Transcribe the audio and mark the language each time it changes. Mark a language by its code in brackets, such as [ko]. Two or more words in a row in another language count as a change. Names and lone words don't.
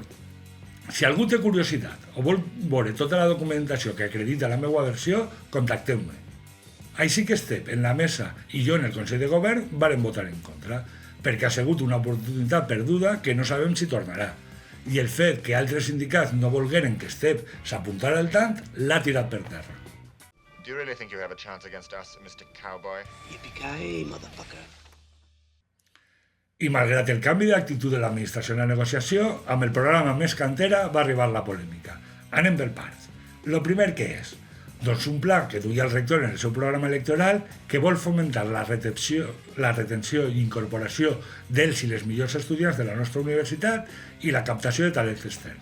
[ca] Si algú té curiositat o vol veure tota la documentació que acredita la meva versió, contacteu-me. Així que Estep en la mesa i jo en el Consell de Govern varen votar en contra, perquè ha sigut una oportunitat perduda que no sabem si tornarà. I el fet que altres sindicats no volgueren que Estep s'apuntara al tant l'ha tirat per terra. [en] Do you really think you have a chance against us, Mr. Cowboy? Yippee-ki-yay, motherfucker. [ca] I malgrat el canvi d'actitud de l'administració en la negociació, amb el programa Més Cantera va arribar la polèmica. Anem per parts. Lo primer que és? Doncs un pla que duia el rector en el seu programa electoral que vol fomentar la retenció i incorporació dels i les millors estudiants de la nostra universitat i la captació de talents externs.